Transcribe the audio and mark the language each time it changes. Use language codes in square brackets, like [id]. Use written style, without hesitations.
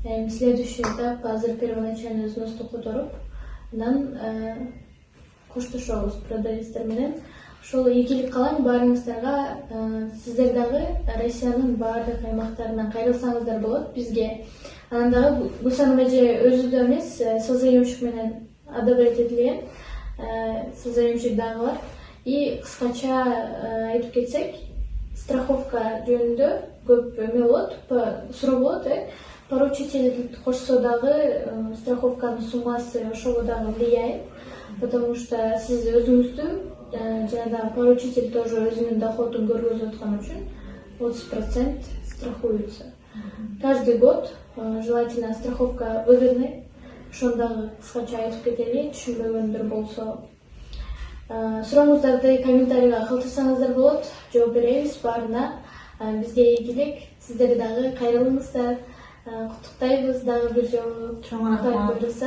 [ru] Следующий этап [ky] азыр первоначальный взносты которуп, анан коштошобуз продавецтер менен. Ошол ийгилик каалайм баарыңыздарга. Сиздер дагы Россиянын баардык аймактарынан кайрылсаңыздар болот бизге. Анан дагы Гүлсанам эже өзү да эмес, созаемщик менен [ru] одобрять [ky] этилген созаемщик дагы бар. И кыскача айтып кетсек, страховка жөнүндө көп эме болот, суроо болот. Поручитель кошсо дагы страховканын суммасы ошого дагы [ru] влияет. Потому что [ky] сиз өзүңүздүн жана поручитель [ru] тоже [ky] өзүнүн доходун көргөзүп аткан үчүн 30% [ru] страхуется. Каждый год желательно страховка выгодный. [ky] Ошондагы кыскача айтып кетели, түшүнбөгөндөр болсо. Сурооңуздарды комментарийга калтырсаңыздар болот, жооп беребиз баарына. Бизге ийгилик, сиздер дагы кайрылыңыздар. Куттуктайбыз дагы бир жолу. Чоң рахмат.